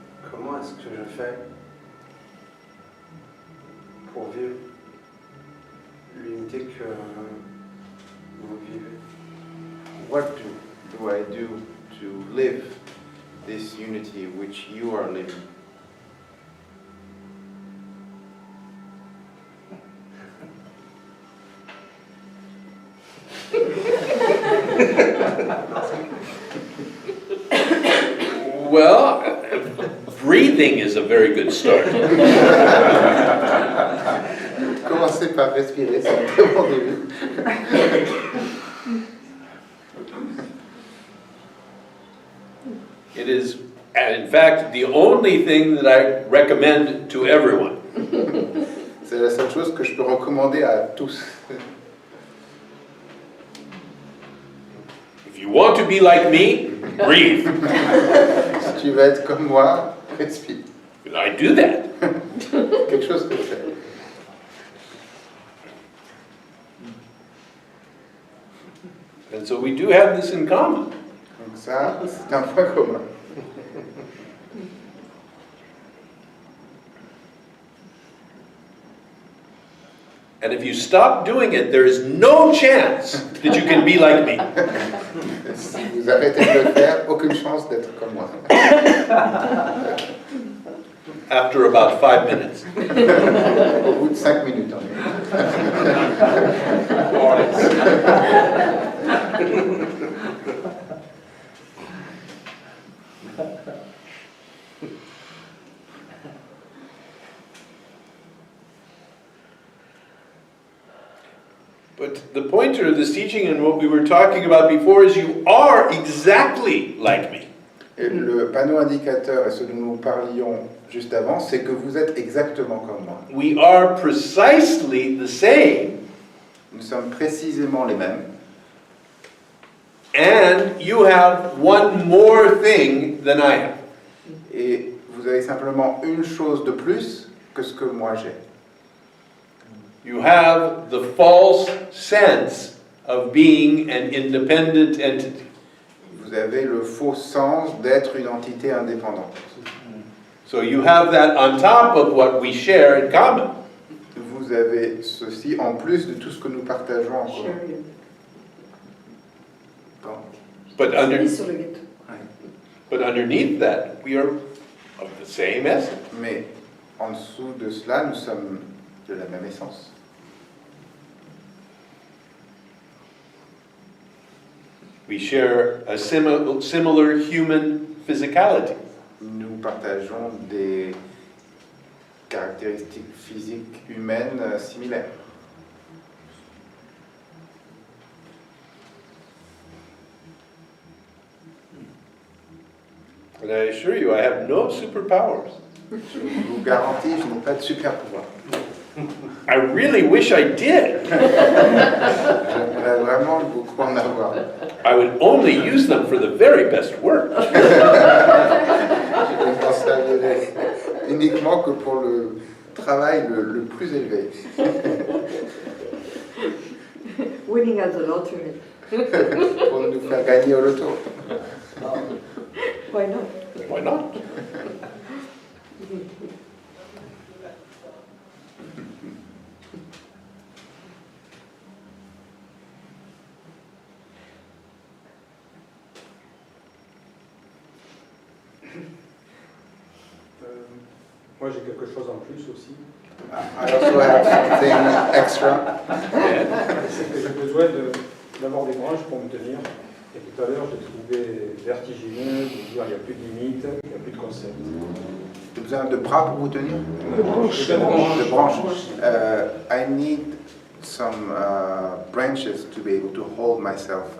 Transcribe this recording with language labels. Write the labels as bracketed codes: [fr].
[fr] comment est-ce que je fais pour vivre l'unité que vous vivez? [en] what do I do to live this unity which you are living? Well, breathing is a very good start. [fr] Commencez par respirer, c'est un très bon début. [en] It is, in fact, the only thing that I recommend to everyone. [fr] C'est la seule chose que je peux recommander à tous. [en] If you want to be like me, breathe. [fr] Si tu veux être comme moi, respire. [en] I do that. [fr] Quelque chose que je fais. [en] And so we do have this in common. [fr] Donc ça, c'est un point commun. [en] And if you stop doing it, there is no chance that you can be like me. [fr] Si vous arrêtez de le faire, aucune chance d'être comme moi. [en] After about 5 minutes. [fr] Au bout de 5 minutes, en [en] But the pointer of this teaching and what we were talking about before is you are exactly like me. [fr] Et le panneau indicateur et ce dont nous parlions juste avant, c'est que vous êtes exactement comme moi. [en] We are precisely the same, [fr] Nous sommes précisément les mêmes. [en] and you have one more thing than I have. [fr] Et vous avez simplement une chose de plus que ce que moi j'ai. [en] You have the false sense of being an independent entity. [fr] Vous avez le faux sens d'être une entité indépendante. [en] So you have that on top of what we share in common. [fr] Vous avez ceci en plus de tout ce que nous partageons en commun. [en] But, [fr] Sur le gâteau. [en] but underneath that, we are of the same essence. [fr] Mais en dessous de cela, nous sommes de la même essence. [en] We share a similar human physicality. [fr] Nous partageons des caractéristiques physiques humaines similaires. [en] And I assure you, I have no superpowers. [fr] Je vous garantis, je n'ai pas de super pouvoir. [en] I really wish I did. [fr] J'aimerais vraiment beaucoup en avoir. [en] I would only use them for the very best work. [fr] Je ne m'en servirai uniquement que pour le travail le plus élevé. [en] Winning at the lottery. [fr] Pour nous faire gagner au loto. [en] Why not? Why not? [fr] Moi, j'ai quelque chose en plus aussi. [en] I also have something extra. [fr] C'est que j'ai besoin d'avoir des branches pour me tenir. Et tout à l'heure, j'ai trouvé vertigineux de dire il n'y a plus de limites, il n'y a plus de concept. J'ai besoin de bras pour vous tenir? De branches. De branches. [en] I need some branches to be able to hold myself.